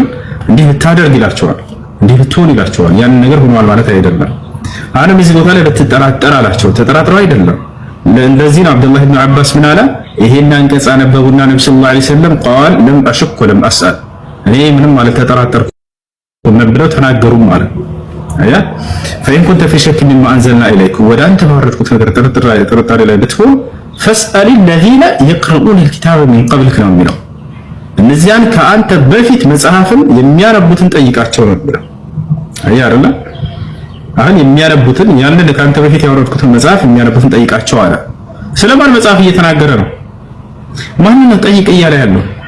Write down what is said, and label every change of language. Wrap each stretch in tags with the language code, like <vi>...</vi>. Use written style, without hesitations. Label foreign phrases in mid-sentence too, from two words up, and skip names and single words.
<am>እንዲህ ብታደርግ ይላቸዋል፣ እንዲህ ብትሆን ይላቸዋል። ያንን ነገር ሆኗል ማለት አይደለም። አሁንም እዚህ ቦታ ላይ ብትጠራጠር አላቸው። ተጠራጥረው አይደለም። እንደዚህ ነው አብዱላህ ኢብኑ አባስ ምን አለ? ይሄን አንቀጽ አነበቡና ነብዩ</am> <ar>صلى الله عليه وسلم قال لم أشك ولم أسأل</ar> <am>እኔ ምንም ማለት ተጠራጠርኩም ብለው ተናገሩ ማለት አያ</am> <ar>فإن كنت في شك مما أنزلنا إليك</ar> <am>ወደ አንተ ባወረድኩት ነገር ጥርጣሬ ላይ ብትሆን</am> <ar>فاسأل الذين يقرؤون الكتاب من قبلك</ar> <am>ነው የሚለው እነዚያን ከአንተ በፊት መጽሐፍን የሚያነቡትን ጠይቃቸው ነበር። አያ አይደለ አሁን የሚያነቡትን ያንን ከአንተ በፊት ያወረድኩትን መጽሐፍ የሚያነቡትን ጠይቃቸው አለ። ስለማን መጽሐፍ እየተናገረ ነው? ማንን ጠይቅ እያለ ያለው?</am>